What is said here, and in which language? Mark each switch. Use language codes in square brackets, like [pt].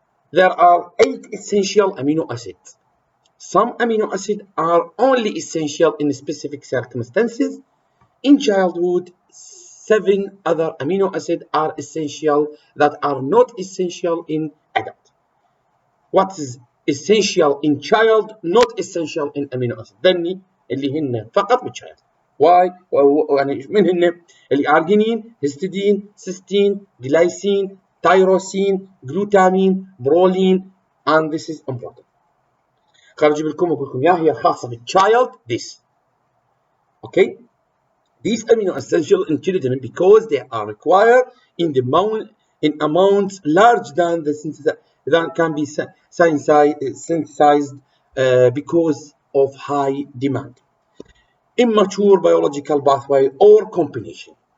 [en] There are 8 essential amino acids. Some amino acids are only essential in specific circumstances. In childhood, 7 other amino acids are essential that are not essential in adult. What is essential in child, not essential in amino acid. [ar] ذني اللي هن فقط بالchild. [en] Why؟ [ar] يعني من هن اللي [en] Arginine, هيستidine، cysteine، glycine، tyrosine، glutamine، proline, and this is important. [ar] خليني أجيب لكم وأقول لكم إياها، هي خاصة بالchild. [en] This. Okay. These amino acids essential in children because they are required in amounts larger than than can be synthesized because of high demand, immature biological pathway or combination.